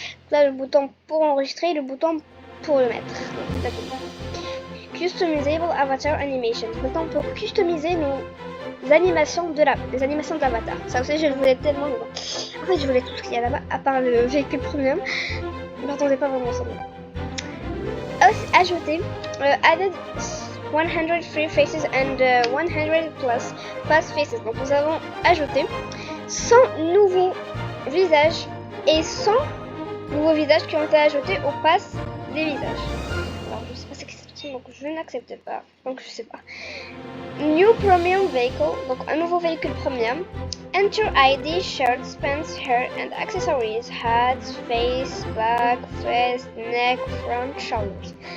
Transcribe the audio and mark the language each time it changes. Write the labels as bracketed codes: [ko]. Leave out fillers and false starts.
[fr] Là, le bouton pour enregistrer et le bouton pour le mettre. D'accord. [en] Customizable Avatar Animation. [fr] Maintenant, on peut customiser nos animations de l'avatar. Ça aussi, je le voulais tellement. En fait, je voulais tout ce qu'il y a là-bas, à part le véhicule premium. Je m'attendais pas vraiment à ça. [en] Ajouter added 100 free faces and 100 plus pass faces. [fr] Donc, nous avons ajouté 100 nouveaux visages et 100 nouveaux visages qui ont été ajoutés au pass des visages. Alors, je sais pas ce que c'est, donc je n'accepte pas. Donc, je sais pas. [en] New Premium Vehicle, [fr] donc un nouveau véhicule premium. [en] Enter ID, shirts, pants, hair and accessories, hats, face, back, vest, neck, front, shoulders.